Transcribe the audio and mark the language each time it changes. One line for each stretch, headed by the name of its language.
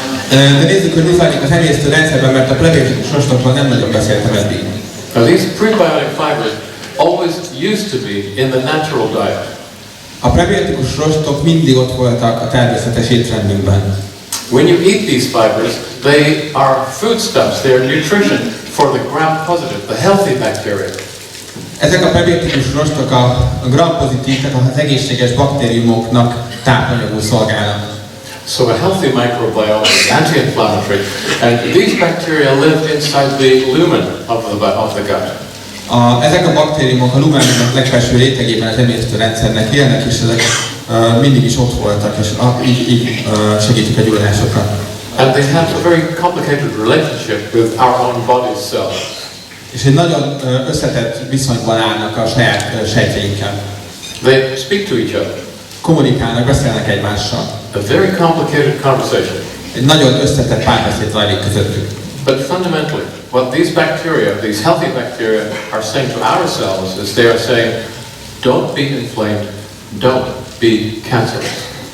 Hungarian: De nézzük, hogy mi zajlik az emésztőrendszerben, mert a prebiotikus rostokról nem nagyon beszéltem eddig.
English: Now these prebiotic fibers always used to be in the natural diet.
Hungarian: A prebiotikus rostok mindig ott voltak a természetes étrendünkben.
English: When you eat these fibers, they are foodstuffs, they are nutrition for the gram-positive, the healthy bacteria.
Hungarian: Ezek a prebiotikus rostok a gram-pozitív, tehát az egészséges baktériumoknak tápanyagul szolgálnak.
English: So a healthy microbiome is anti-inflammatory, and these bacteria live inside the lumen of the gut.
Hungarian: Ezek a baktériumok a lumennak legfelső rétegében az emésztőrendszernek élnek, és ezek mindig is ott voltak, és így segítik a gyulladásokat.
English: And they have a very complicated relationship with our own body's cells.
Hungarian: És egy nagyon összetett viszonyban állnak a saját sejtjeinkkel.
English: They speak to each other.
Hungarian: Kommunikálnak, beszélnek egymással.
English: A very complicated conversation.
Hungarian: Egy nagyon összetett párbeszéd zajlik közöttük.
English: But fundamentally, what these bacteria, these healthy bacteria, are saying to our cells is they are saying, don't be inflamed, don't be cancerous.